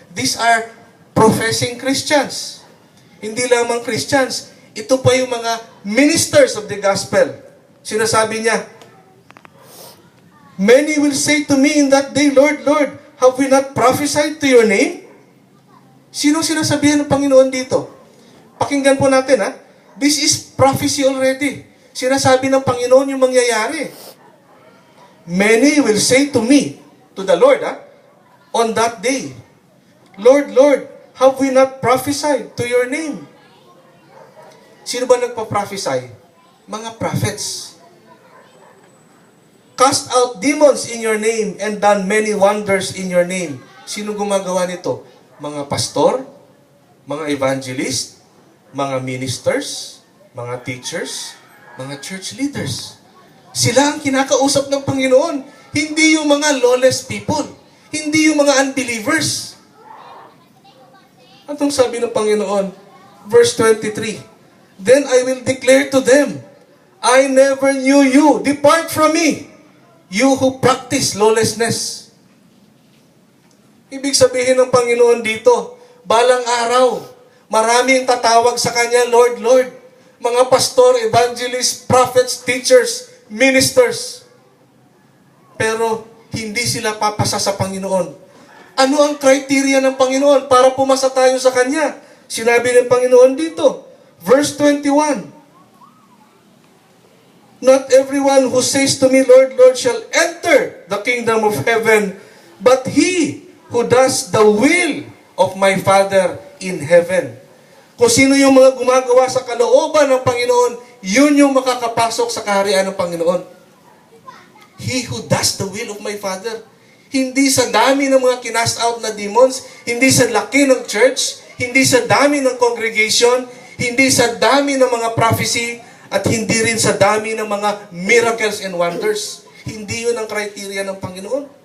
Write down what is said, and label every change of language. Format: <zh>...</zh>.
<en>These are professing Christians.</en> <tl>Hindi lamang</tl> <en>Christians.</en> <tl>Ito pa yung mga</tl> <en>ministers of the gospel.</en> <tl>Sinasabi niya,</tl> <en>many will say to me in that day, Lord, Lord, have we not prophesied to your name?</en> <tl>Sino sinasabihan ng Panginoon dito? Pakinggan po natin, ha?</tl> <en>This is prophecy already.</en> <tl>Sinasabi ng Panginoon yung mangyayari.</tl> <en>Many will say to me, to the Lord, on that day, Lord, Lord, have we not prophesied to your name?</en> <tl>Sino ba nagpa-prophesy? Mga prophets.</tl> <en>Cast out demons in your name and done many wonders in your name.</en> <tl>Sino gumagawa nito? Mga pastor, mga evangelist, mga ministers, mga teachers, mga church leaders. Sila ang kinakausap ng Panginoon. Hindi yung mga</tl> <en>lawless people.</en> <tl>Hindi yung mga unbelievers. Anong sabi ng Panginoon?</tl> <en>Verse 23, then I will declare to them, I never knew you. Depart from me, you who practice lawlessness.</en> <tl>Ibig sabihin ng Panginoon dito, balang araw, maraming tatawag sa Kanya, Lord, Lord. Mga pastor, evangelists, prophets, teachers, ministers. Pero hindi sila papasa sa Panginoon. Ano ang criteria ng Panginoon para pumasa tayo sa Kanya? Sinabi ng Panginoon dito,</tl> <en>verse 21, not everyone who says to me, Lord, Lord, shall enter the kingdom of heaven, but he who does the will of my Father in heaven.</en> <tl>Kung sino yung mga gumagawa sa kalooban ng Panginoon, yun yung makakapasok sa kaharian ng Panginoon.</tl> <en>He who does the will of my Father.</en> <tl>Hindi sa dami ng mga kinast out na demons, hindi sa laki ng church, hindi sa dami ng congregation, hindi sa dami ng mga prophecy, at hindi rin sa dami ng mga</tl> <en>miracles and wonders.</en> <tl>Hindi yun ang criteria ng Panginoon.</tl>